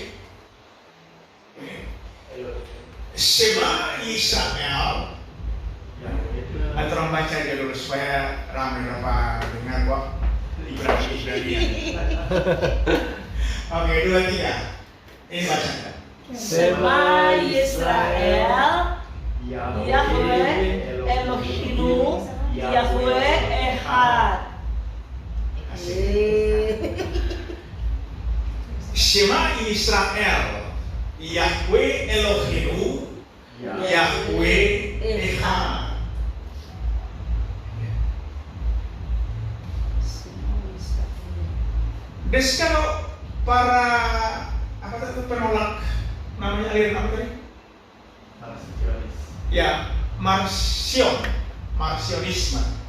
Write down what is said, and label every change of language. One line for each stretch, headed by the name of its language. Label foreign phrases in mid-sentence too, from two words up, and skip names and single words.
Hebrew: Ini. שמע ישראל.
Indonesian: Tolong baca aja dulu supaya ramai dengar kok. Ibrani. Oke, 2, 3. Ini baca.
Hebrew: שמע ישראל, יהוה אלוהינו, יהוה אחד. שמע ישראל, יהוה אלוהינו, יהוה אחד.
Indonesian: Dan kalau para penolak, namanya aliran apa tadi? Ya, Marcionisme.